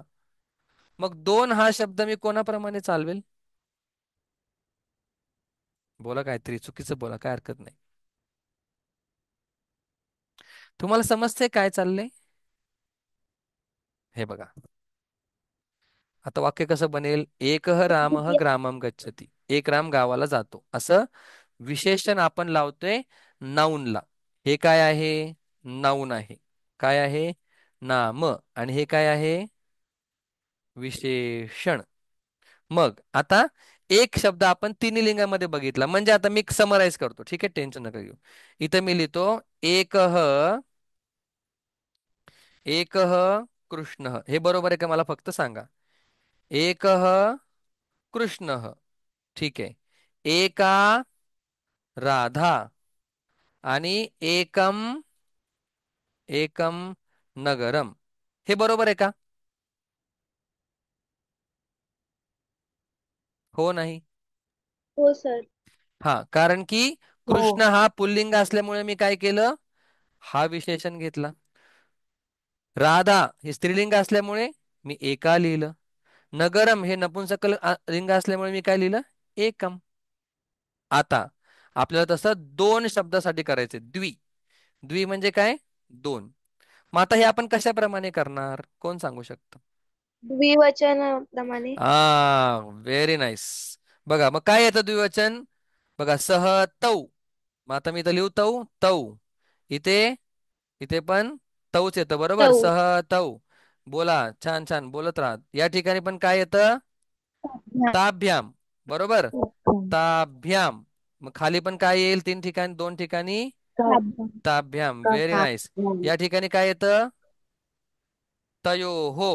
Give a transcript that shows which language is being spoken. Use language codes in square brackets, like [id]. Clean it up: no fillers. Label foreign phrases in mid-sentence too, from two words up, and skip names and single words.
[mr] मग दोन हा शब्द मी कोणाप्रमाणे चालवेल? बोला, काहीतरी चुकीचं बोला, काय हरकत नाही. तुम्हाला समजते काय चाललंय? हे बघा. आता वाक्य कसं बनेल? [sa] एकह रामः ग्रामम गच्छति. [mr] एक राम गावाला जातो, असं विशेषण आपण लावतोय नाऊनला. हे काय आहे? नाऊन आहे. काय आहे? नाम. आणि हे काय आहे? विशेषण. मग आता एक शब्द आपण तिन्ही लिंगामध्ये बघितला, म्हणजे आता मी समराईज करतो, ठीक आहे, टेन्शन नका घेऊ. इथं मी लिहितो [sa] एकह एकह कृष्ण. [mr] हे बरोबर आहे का मला फक्त सांगा? [sa] एकह कृष्ण. [mr] ठीक आहे. [sa] एका राधा आणि एकम एकम नगरम. [mr] हे बरोबर आहे का? हो नाही? हो सर. हा, कारण की हो. कृष्ण हा पुल्लिंग असल्यामुळे मी काय केलं? हा विशेषण घेतला. राधा हे स्त्रीलिंग असल्यामुळे मी एका लिहिलं. नगरम हे नपुंसक लिंग असल्यामुळे मी काय लिहिलं? एकम. आता आपल्याला तसं दोन शब्दासाठी करायचे. द्वी. द्वी म्हणजे काय? दोन. मग आता हे आपण कशाप्रमाणे करणार? कोण सांगू शकतं? द्विवचनाप्रमाणे. [en] Very nice. [mr] बघा मग काय येतं द्विवचन? बघा [sa] सह तौ. [mr] मग आता मी इथं लिहू [sa] तौ तौ. [mr] इथे इथे पण तौच येतं बरोबर. तौ. [sa] सह तौ. [mr] बोला, छान छान बोलत राहा. या ठिकाणी पण काय येतं? ताभ्याम. बरोबर. ताभ्याम. मग खाली पण काय येईल? तीन ठिकाणी, दोन ठिकाणी ताभ्याम. [en] Very nice. [mr] या ठिकाणी काय येतं? तयो हो.